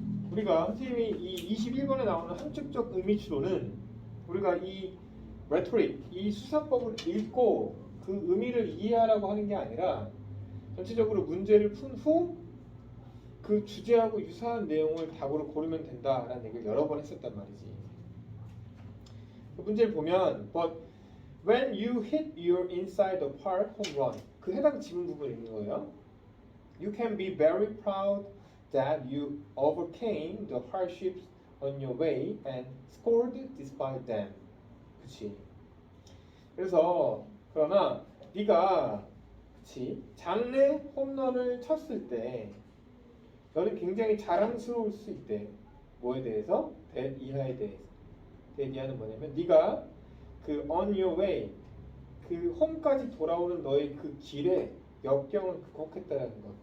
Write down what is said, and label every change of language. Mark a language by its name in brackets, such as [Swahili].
[Korean] 우리가 선생님이 이 21번에 나오는 함축적 의미 추론은 우리가 이 rhetoric, 이 수사법을 읽고 그 의미를 이해하라고 하는 게 아니라 전체적으로 문제를 푼 후 그 주제하고 유사한 내용을 답으로 고르면 된다라는 얘기를 여러 번 했었단 말이지. 그 문제를 보면 [English] But when you hit your inside the park home run [Korean] 그 해당 지문 부분이 있는 거예요. [English] You can be very proud that you overcame the hardships on your way and scored despite them. [Korean] 그치? 그래서 그러나 네가 그치? 장래 홈런을 쳤을 때 너는 굉장히 자랑스러울 수 있대. 뭐에 대해서? that 이하에 대해서. that 이하는 뭐냐면 네가 그 [English] on your way [Korean] 그 홈까지 돌아오는 너의 그 길에 역경을 극복했다는 것.